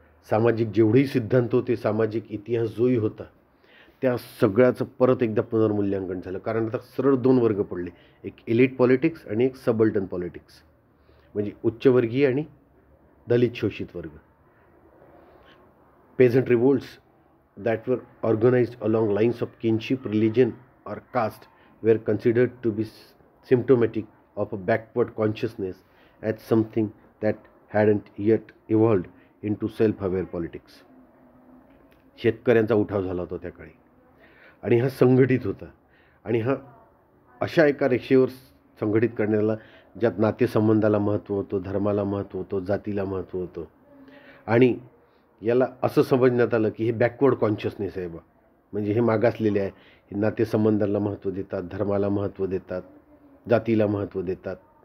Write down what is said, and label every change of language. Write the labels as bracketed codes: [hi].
[mr] सामाजिक जेवढेही सिद्धांत होते, सामाजिक इतिहास जोही होता, त्या सगळ्याचं परत एकदा पुनर्मूल्यांकन झालं. कारण आता सरळ दोन वर्ग पडले, एक एलिट पॉलिटिक्स आणि एक सबल्टन पॉलिटिक्स, म्हणजे उच्चवर्गीय आणि दलित शोषित वर्ग. [en] Peasant revolts that were organized along lines of kinship, religion or caste were considered to be symptomatic of a backward consciousness as something that hadn't yet evolved into self-aware politics. [mr] शेतकऱ्यांचा उठाव झाला होता त्या काळी आणि हा संघटित होता आणि हा अशा एका रेषेवर संघटित करण्याला ज्यात नातेसंबंधाला महत्त्व होतं, धर्माला महत्त्व होतं, जातीला महत्त्व होतं आणि याला असं समजण्यात आलं की हे बॅकवर्ड कॉन्शियसनेस आहे बा, म्हणजे हे मागासलेले आहे, हे नातेसंबंधाला महत्त्व देतात, धर्माला महत्त्व देतात, जातीला महत्त्व देतात.